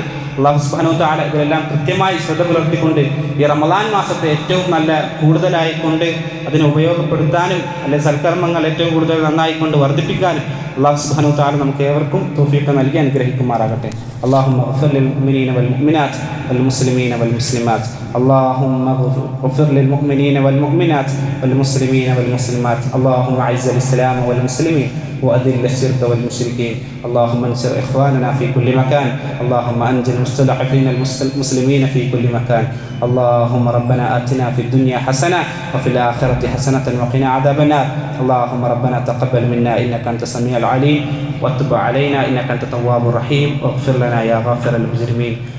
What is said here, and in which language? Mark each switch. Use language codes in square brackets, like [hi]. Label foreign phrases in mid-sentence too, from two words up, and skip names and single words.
[ar] الله سبحانه وتعالى [ml] ഇതെല്ലാം കൃത്യമായി ശ്രദ്ധ പുലർത്തിക്കൊണ്ട് ഈ റമളാൻ മാസത്തെ ഏറ്റവും നല്ല കൂടുതലായിക്കൊണ്ട് അതിനെ ഉപയോഗപ്പെടുത്താനും അല്ലെങ്കിൽ സൽക്കർമ്മങ്ങൾ ഏറ്റവും കൂടുതൽ നന്നായിക്കൊണ്ട് വർദ്ധിപ്പിക്കാനും [ar] الله سبحانه وتعالى [ml] നമുക്ക് ഏവർക്കും തൗഫീഖ് നൽകി അനുഗ്രഹിക്കുമാറാകട്ടെ. [ar] اللهم اغفر للمؤمنين والمؤمنات والمسلمين والمسلمات. اللهم اغفر للمؤمنين والمؤمنات والمسلمين والمسلمات. اللهم أعز الإسلام والمسلمين وأذل الشرك والمشركين. اللهم انصر إخواننا في كل مكان. اللهم أنجِ المستضعفين المسلمين في كل مكان. اللهم ربنا آتنا في الدنيا حسنة وفي الآخرة حسنة وقنا عذاب النار. اللهم ربنا تقبل منا إنك أنت السميع العليم وتب علينا إنك أنت التواب الرحيم واغفر لنا يا غافر المجرمين.